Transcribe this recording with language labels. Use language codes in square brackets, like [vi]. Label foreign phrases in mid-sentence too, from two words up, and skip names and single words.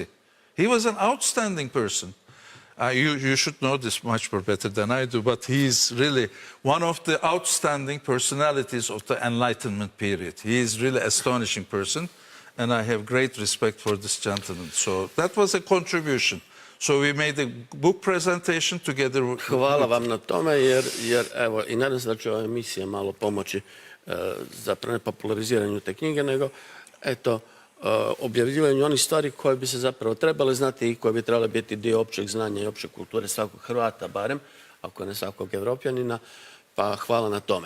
[en] He was an outstanding person. You should know this much more better than I do, but he is really one of the outstanding personalities of the Enlightenment period. He is really astonishing person, and I have great respect for this gentleman. So that was a contribution. So we made a book presentation together with... [hr] Hvala vam na tome, jer evo, i nadam se da će ova emisija malo pomoći zapravo ne populariziranju te knjige, nego eto, objavljivanju onih stvari koje bi se zapravo trebale znati i koje bi trebale biti dio općeg znanja i opće kulture svakog Hrvata barem, ako ne svakog Evropljanina, pa hvala na tome.